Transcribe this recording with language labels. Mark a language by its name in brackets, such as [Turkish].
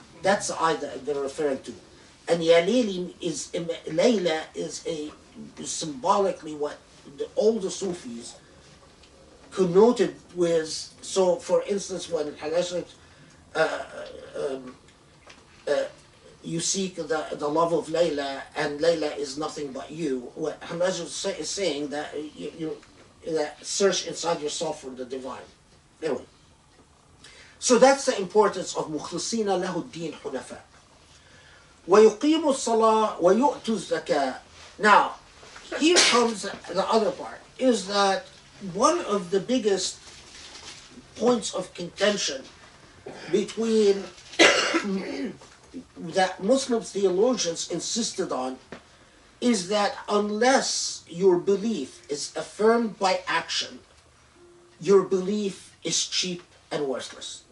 [English] That's the eye that they're referring to. And Ya Layli Layla is symbolically what all the Sufis connoted with. So, for instance, when Halaqa, you seek the love of Layla, and Layla is nothing but you. What Halaqa is saying that that search inside yourself for the divine. Anyway, so that's the importance of [Arabic] مخلصين له الدين حنفاء ويقيموا الصلاة ويؤتوا الزكاة. [English] Now, here comes the other part, is that one of the biggest points of contention between that Muslim theologians insisted on is that unless your belief is affirmed by action, your belief is cheap and worthless.